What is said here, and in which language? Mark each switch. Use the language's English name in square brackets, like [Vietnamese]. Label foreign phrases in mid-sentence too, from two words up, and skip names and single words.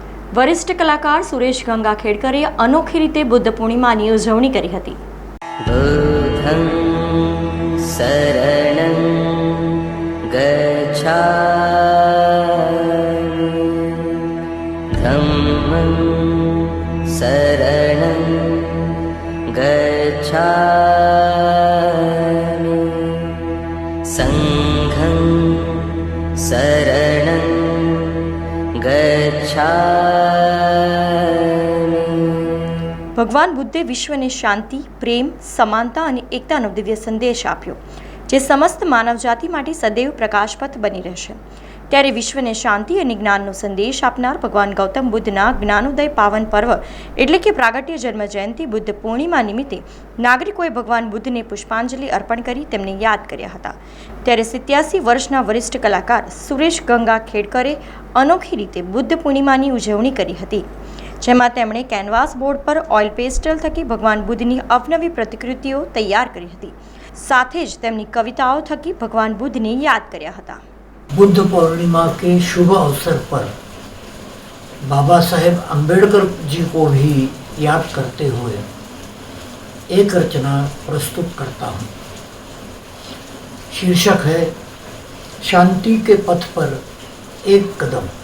[Gujarati] વરિષ્ઠ કલાકાર સુરેશ ગંગાખેડકરે અનોખી રીતે બુદ્ધ પૂર્ણિમાની ઉજવણી કરી હતી. [Pali] बुद्धं शरणं गच्छामि धम्मं शरणं गच्छामि संघं शरणं गच्छामि. [Gujarati] ભગવાન બુદ્ધે વિશ્વને શાંતિ, પ્રેમ, સમાનતા અને એકતાનો દિવ્ય સંદેશ આપ્યો, જે સમસ્ત માનવજાતિ માટે સદૈવ પ્રકાશપથ બની રહેશે. ત્યારે વિશ્વને શાંતિ અને જ્ઞાનનો સંદેશ આપનાર ભગવાન ગૌતમ બુદ્ધના જ્ઞાનોદય પાવન પર્વ એટલે કે પ્રાગટ્ય જન્મ જયંતિ બુદ્ધ પૂર્ણિમા નિમિત્તે નાગરિકોએ ભગવાન બુદ્ધને પુષ્પાંજલિ અર્પણ કરી તેમને યાદ કર્યા હતા. ત્યારે 87 વર્ષના વરિષ્ઠ કલાકાર સુરેશ ગંગાખેડકરે અનોખી રીતે બુદ્ધ પૂર્ણિમાની ઉજવણી કરી હતી, જેમાં તેમણે કેનવાસ બોર્ડ પર ઓઇલ પેસ્ટલ થકી ભગવાન બુદ્ધની અવનવી પ્રતિકૃતિઓ તૈયાર કરી હતી. સાથે જ તેમની કવિતાઓ થકી ભગવાન બુદ્ધને યાદ કર્યા હતા. [Hindi] बुद्ध पूर्णिमा के शुभ अवसर पर बाबा साहेब अम्बेडकर जी को भी याद करते हुए एक रचना प्रस्तुत करता हूँ. शीर्षक है शांति के पथ पर एक कदम.